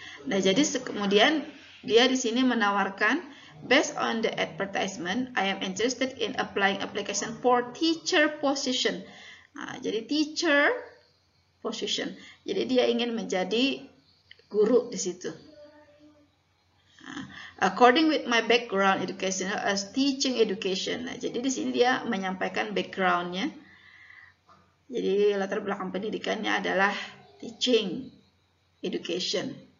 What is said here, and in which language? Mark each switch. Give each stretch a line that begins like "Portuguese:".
Indonesian: Nah, jadi kemudian dia di sini menawarkan,
English: based on the advertisement, I am interested in applying application for teacher position.
Indonesian: Nah, jadi
English: teacher position.
Indonesian: Jadi dia ingin menjadi guru di situ.
English: According with my background education as teaching education.
Indonesian: Nah, jadi di sini dia menyampaikan backgroundnya. Jadi latar belakang pendidikannya adalah
English: teaching education.